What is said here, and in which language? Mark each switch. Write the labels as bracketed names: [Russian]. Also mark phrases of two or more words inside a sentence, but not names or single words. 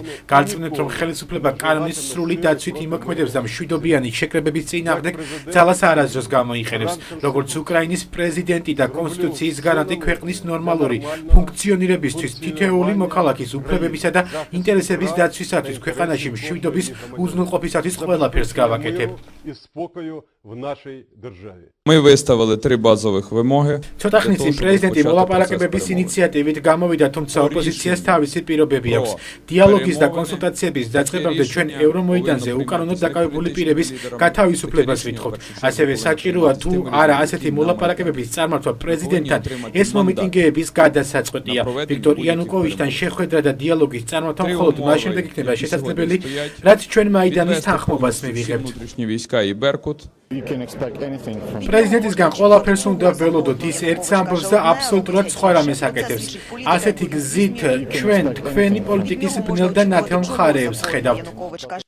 [Georgian] გარწმუნებთ, რომ ხელისუფლება კანონის სრული დაცვით იმოქმედებს და მშვიდობიანი შეკრებების წინააღმდეგ ძალას არასდროს გამოიყენებს. როგორც უკრაინის პრეზიდენტი და კონსტიტუციის გარანტი ქვეყნის ნორმალური ფუნქციონირებისთვის, თითოეული მოქალაქის უფლებებისა და ინტერესების დაცვისათვის, ქვეყანაში მშვიდობის უზრუნველყოფისათვის ყველაფერს გავაკეთებ. [Ukrainian] Ми виставили 3 базових вимоги. [Georgian] ცოტა ხნის წინ პრეზიდენტი მოლაპარაკებების ინიციატივით გამოვიდა, თუმცა ოპოზიციას თავისი პირობები აქვს. დიალოგის და კონსულტაციების დაწყებამდე ჩვენ ევრომოიდანზე უკანონოდ დაკავებული პირების გათავისუფლებას ვითხოვთ. ასევე საჭიროა თუ არა ასეთი მოლაპარაკებების წარმართვა პრეზიდენტთან, ეს მომიტინგეების გადასაწყვეტია. ვიქტორ იანუკოვიჩთან შეხვედრა და დიალოგის წარმართვა მხოლოდ მაშინვე იქნება შესაძლებელი, რაც ჩვენ მაიდანის თანხმობას მივიღებთ. [Ukrainian] Внутрішні війська і Беркут. [Georgian] პრეზიდენტისგან ყველაფერს უნდა ველოდოთ, ის ერთს ამბობს და აბსოლუტურად სხვა რამეს აკეთებს. ასეთი გზით ჩვენ თქვენი პოლიტიკის ბნელ და ნათელ მხარეებს ხედავთ.